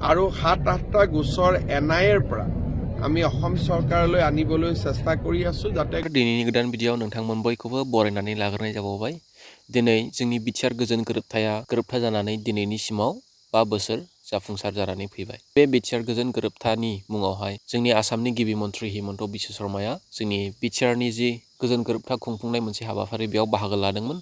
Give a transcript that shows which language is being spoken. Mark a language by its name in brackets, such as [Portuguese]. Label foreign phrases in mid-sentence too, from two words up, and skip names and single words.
[Assamese] আৰু ৭-৮টা গোচৰ এনআইএৰ পৰা আমি অসম চৰকাৰলৈ আনিবলৈ চেষ্টা কৰি আছো যাতে [Bodo] दिनैनि गोदान भिडिअ'आव नोंथांमोन बयखौबो बरायनानै लाग्रोनाय जाबावबाय। दिनै जोंनि बिटिआर गोजोन गोरोबथा जानानै दिनैनि सिमाव 5 बोसोर जाफुंसार जानानै फैबाय। बे बिटिआर गोजोन गोरोबथानि मुङावहाय जोंनि आसामनि गिबि मन्थ्रि हिमन्त बिश्व शर्माया जोंनि बिटिआरनि जि गोजोन गोरोबथा खुंफुंनाय मोनसे हाबाफारि बेयाव बाहागो लादोंमोन।